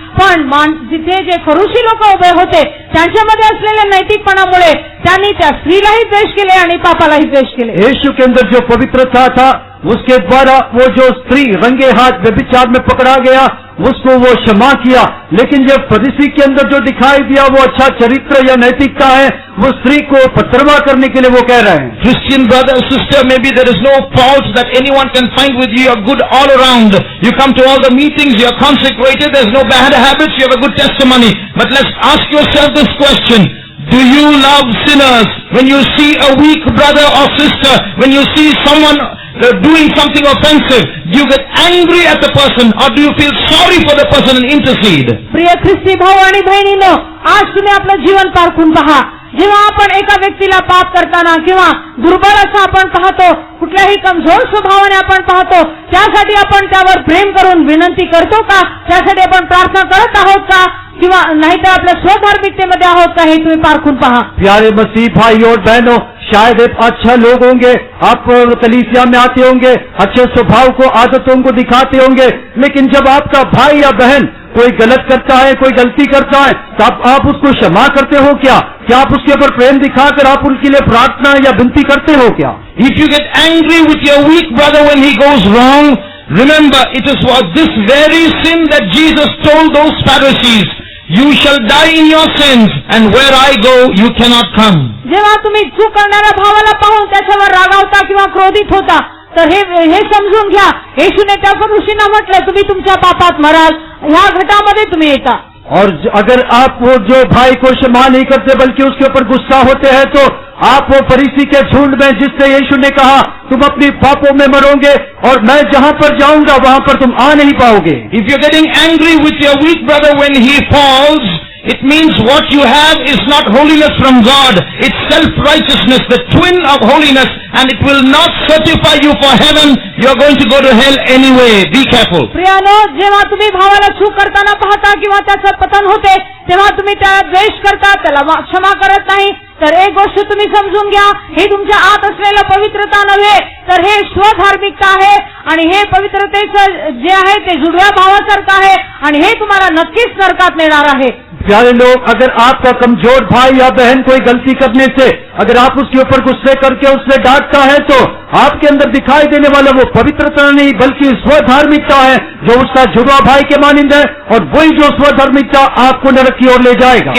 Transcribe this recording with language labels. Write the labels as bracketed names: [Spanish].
[Marathi] पण जिथे जे फरुशी लोक उभे होते त्यांच्यामध्ये असलेल्या नैतिकपणामुळे त्यांनी त्या स्त्रीलाही द्वेष केले आणि पापालाही द्वेष केले. [Hindi] यीशु के अंदर जो पवित्रता था उसके द्वारा वो जो स्त्री रंगे हाथ व्यभिचार में पकड़ा गया उसको वो क्षमा किया. लेकिन जब फरीसी के अंदर जो दिखाई दिया वो अच्छा चरित्र या नैतिकता है वो स्त्री को पथरवा करने के लिए वो कह रहे हैं. [English] Christian brother or sister, maybe there is no fault that anyone can find with you. You're good all around. You come to all the meetings, you're consecrated, there's no bad habits, you have a good testimony. But let's ask yourself this question. Do you love sinners? When you see a weak brother or sister, when you see someone doing something offensive, do you get angry at the person or do you feel sorry for the person and intercede? [Marathi] प्रिय ख्रिस्ती भाऊ आणि बहिणींनो, आज तुम्ही आपलं जीवन पारखून पहा. जेव्हा आपण एका व्यक्तीला पाप करताना किंवा दुर्बल असं आपण पाहतो, कुठल्याही कमजोर स्वभावाने आपण पाहतो, त्यासाठी आपण त्यावर प्रेम करून विनंती करतो का? त्यासाठी आपण प्रार्थना करत आहोत का? किंवा नाहीतर आपल्या स्वधार्मिकतेमध्ये आहोत का? हे तुम्ही पारखून पहा. [Hindi] प्यारे मसीह भाई और बहनों, शायद आप अच्छा लोग होंगे, आप कलीसिया में आते होंगे, अच्छे स्वभाव को आदतों को दिखाते होंगे, लेकिन जब आपका भाई या बहन कोई गलत करता है, कोई गलती करता है, तो आप उसको क्षमा करते हो क्या? क्या आप उसके ऊपर प्रेम दिखाकर आप उनके लिए प्रार्थना या विनती करते हो क्या? [English] If you get angry with your weak brother when he goes wrong, remember it is for this very sin that Jesus told those Pharisees, you shall die in your sins and where I go you cannot come. [Marathi] जेव्हा तुम्ही चूक करणाऱ्या भावाला पाहून त्याच्यावर रागावता किंवा क्रोधित होता तर हे समजून घ्या, येशूने त्या फरुशींना म्हटलं तुम्ही तुमच्या पापात मराल, ह्या घटामध्ये तुम्ही येता. [Hindi] और अगर आप वो जो भाई को क्षमा नहीं करते बल्कि उसके ऊपर गुस्सा होते हैं तो आप वो फरीसी के झुंड में जिससे यीशु ने कहा तुम अपनी पापों में मरोगे और मैं जहां पर जाऊंगा वहां पर तुम आ नहीं पाओगे. [English] If you're getting angry with your weak brother when he falls, it means what you have is not holiness from God. It's self-righteousness, the twin of holiness, and it will not certify you for heaven. You're going to go to hell anyway. Be careful. [Marathi] प्रियानो, जेव्हा तुम्ही भावाला चूक करताना पाहता किंवा त्याचं पतन होते तेव्हा तुम्ही त्याला द्वेष करता, त्याला क्षमा करत नाही, तर एक गोष्ट तुम्ही समजून घ्या, हे तुमच्या आत असलेलं पवित्रता नव्हे तर हे स्वधार्मिकता आहे आणि हे पवित्रतेचं जे आहे ते जुडव्या भावासारखं आहे आणि हे तुम्हाला नक्कीच नरकात नेणार आहे. [Hindi] प्यारे लोग, अगर आपका कमजोर भाई या बहन कोई गलती करने से अगर आप उसके ऊपर गुस्से करके उससे डांटता है तो आपके अंदर दिखाई देने वाला वो पवित्रता नहीं बल्कि स्वधार्मिकता है जो उसका जुड़वा भाई के मानिंद है और वही जो स्वधार्मिकता आपको नरक की ओर ले जाएगा.